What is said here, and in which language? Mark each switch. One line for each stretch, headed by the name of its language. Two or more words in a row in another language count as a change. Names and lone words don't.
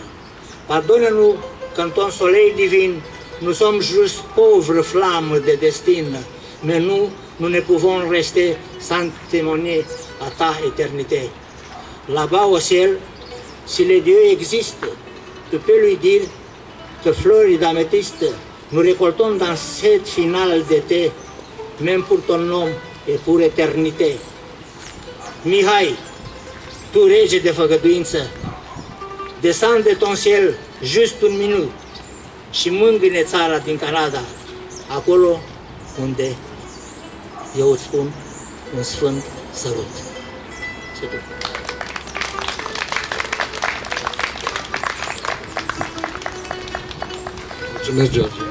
French: Pardonne-nous, quand ton soleil divin, nous sommes juste pauvres flammes de destin, mais nous ne pouvons rester sans témoigner à ta éternité. Là-bas au ciel, si le Dieu existe, tu peux lui dire que fleurs d'améthyste nous récoltons dans cette finale d'été, même pour ton nom et pour éternité.
Romanian: Mihai, tu rege de făgăduință,
French: descends de ton ciel just
Romanian: un minut și mângâie țara din Canada, acolo unde eu îți spun un sfânt sărut. Mulțumesc, George.